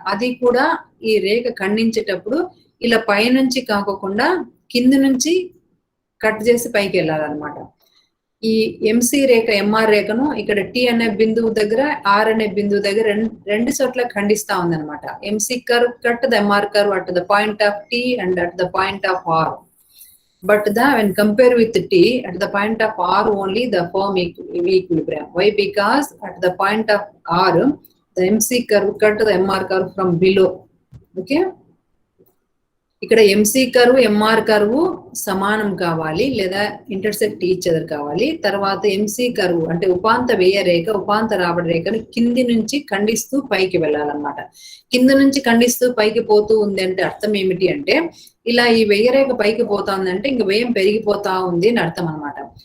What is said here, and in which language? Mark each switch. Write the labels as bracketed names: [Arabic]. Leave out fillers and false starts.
[Telugu] అది కూడా ఈ రేఖ ఖండించేటప్పుడు ఇలా పైనుంచి కాకుండా కింది నుంచి కట్ చేసి పైకి వెళ్ళాలన్నమాట. ఈ ఎంసీ రేఖ ఎంఆర్ రేఖను ఇక్కడ టి అనే బిందువు దగ్గర ఆర్ అనే బిందువు దగ్గర రెండు చోట్ల ఖండిస్తా ఉందన్నమాట. [English] MC curve cut the MR curve at the point of T and at the point of R. But when compare with T, at the point of R only the firm equilibrium. Why? Because at the point of R, the MC curve cut the MR curve from below. Okay? [Telugu] ఇక్కడ MC curve MR curve సమానం కావాలి లేదా [English] intersect each other [Telugu] కావాలి. తర్వాత MC curve అంటే ఉపాంత వ్యయ రేఖ ఉపాంత రాబడి రేఖను కింది నుంచి ఖండిస్తూ పైకి వెళ్ళాలన్నమాట. కింది నుంచి ఖండిస్తూ పైకి పోతూ ఉంది అంటే అర్థం ఏమిటి అంటే ఇలా ఈ వ్యయ రేఖ పైకి పోతా ఉందంటే ఇంక వ్యయం పెరిగిపోతా ఉంది అని అర్థం అనమాట.